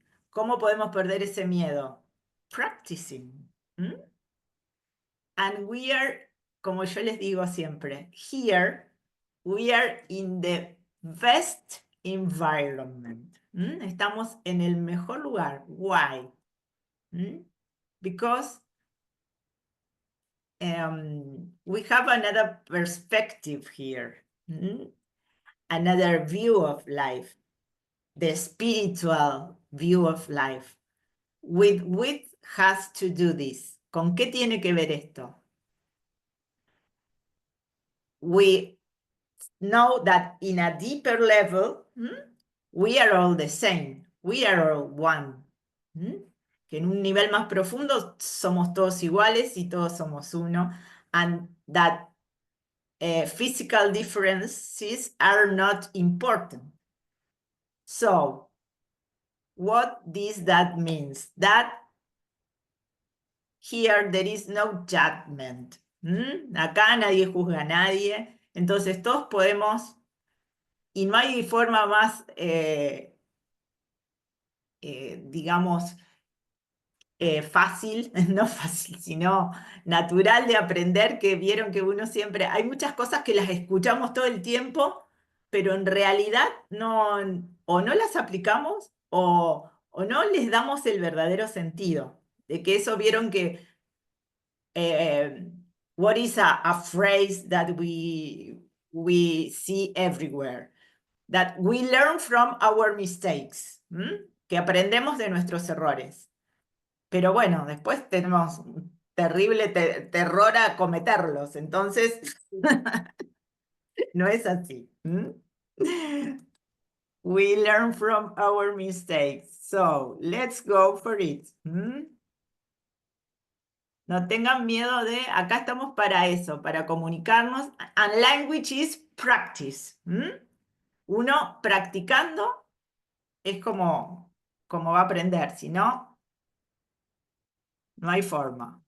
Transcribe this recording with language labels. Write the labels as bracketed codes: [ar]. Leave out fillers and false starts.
[es] ¿Cómo podemos perder ese miedo? [en] Practicing. And we are, [es] como yo les digo siempre, [en] here we are in the best environment. [es] Estamos en el mejor lugar. [en] Why? Because we have another perspective here, another view of life, the spiritual view of life. With what has to do this? [es] ¿Con qué tiene que ver esto? [en] We know that in a deeper level, we are all the same. We are all one. [es] Que en un nivel más profundo somos todos iguales y todos somos uno. [en] And that physical differences are not important. So, what does that means? That here there is no judgment. [es] Acá nadie juzga a nadie. Entonces todos podemos, y no hay forma más, digamos, fácil, no fácil, sino natural de aprender, que vieron que uno siempre, hay muchas cosas que las escuchamos todo el tiempo, pero en realidad no, o no las aplicamos o no les damos el verdadero sentido. De que eso vieron que, [en] what is a phrase that we see everywhere? That we learn from our mistakes, [es] que aprendemos de nuestros errores. Pero bueno, después tenemos un terrible terror a cometerlos, entonces no es así. [en] We learn from our mistakes, so let's go for it. [es] No tengan miedo de, acá estamos para eso, para comunicarnos, [en] and language is practice. [es] Uno practicando es como va a aprender, si no, no hay forma.